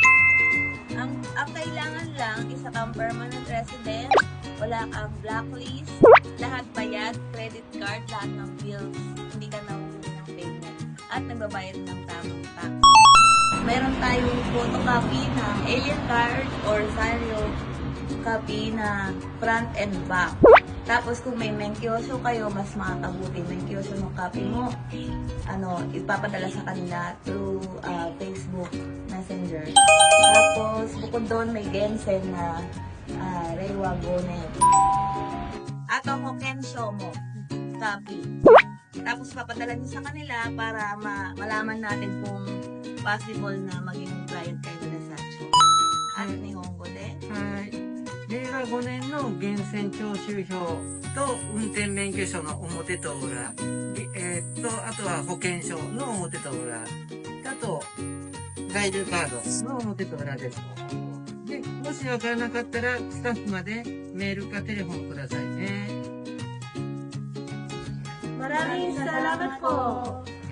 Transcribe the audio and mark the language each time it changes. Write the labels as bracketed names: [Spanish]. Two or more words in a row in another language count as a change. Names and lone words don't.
[Filipino] Ang kailangan lang isa kang permanent resident, wala kang blacklist, lahat bayad, credit card, lahat ng bills, hindi ka nahuhuli ng payment, at nagbabayad ng tamang tax. Meron tayong photocopy ng alien card or salary copy na front and back. Tapos kung may mengkyoso kayo, mas makakabuti. Mengkyoso ng copy mo, ipapadala sa kanila through Facebook Messenger. Tapos bukod doon may [Japanese] 源泉な令和5年. [Filipino] At ang Hokensho mo, copy. Tapos papadala niyo sa kanila para malaman natin kung possible na maging client kayo nila sa show. [Japanese] 5 年の源泉徴収票と運転免許証の表と裏、あとは保険証の表と裏、あと在留カードの表と裏です。で、もしわからなかったらスタッフまでメールかテレフォンくださいね。 [Filipino] Maraming salamat po.